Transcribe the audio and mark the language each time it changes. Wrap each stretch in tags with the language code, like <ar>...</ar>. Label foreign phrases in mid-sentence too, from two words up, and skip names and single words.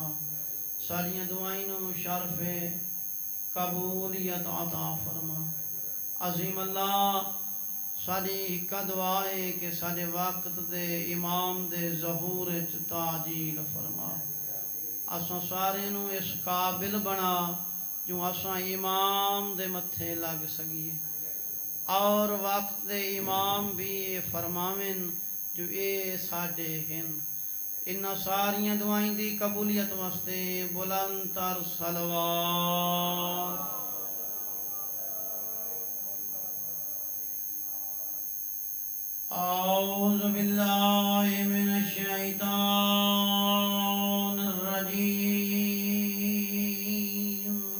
<skr>ساڈیاں دعائیں نو شرف قبولیت عطا فرما. عظیم اللہ ساڈی ہکا دعا ہے کہ ساڈے وقت دے امام دے ظہور وچ تعجیل فرما. اساں سارے نو اس قابل بنا جو اساں امام دے متھے لگ سکیے، اور وقت دے امام بھی فرماویں جو اے ساڈے ہن. انہاں ساریاں دعائیں دی قبولیت واسطے بلند تر صلوات.</skr> <ar>اعوذ باللہ من الشیطان الرجیم.</ar>